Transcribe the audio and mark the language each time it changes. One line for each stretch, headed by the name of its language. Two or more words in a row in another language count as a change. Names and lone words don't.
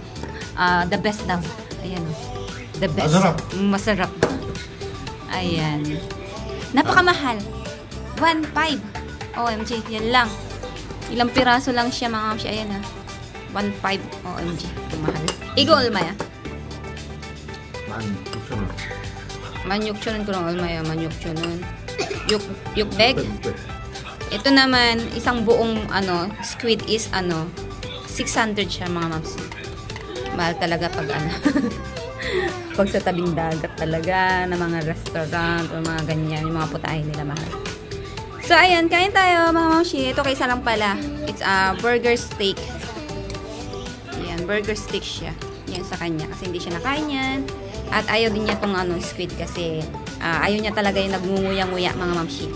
Filipino: The best daw. Ayan. The best. Masarap. Ayan. Napakamahal. 1.5. OMG, yan lang. Ilang piraso lang siya, mga mamsi. Ayan na. 1.5. OMG. Mahal.
Korean: 이거 얼마야. 16,000원. 16,000원
Filipino: ko lang,
Korean: Olmaya. 16,000원. Yukbeg.
Filipino: Ito naman, isang buong squid is 600 siya, mga mamsi. Mahal talaga pag pag sa tabing dagat talaga, na mga restaurant o mga ganyan, yung mga putahe nila mahal. So, ayan, kain tayo, mga mamshi. Ito kaysa lang pala.
English: It's a burger steak.
Filipino: Ayan, burger steak siya. Yan, sa kanya kasi hindi siya nakain yan. At ayaw din niya itong squid kasi ayaw niya talaga yung nagngunguya-nguya mga mamshi.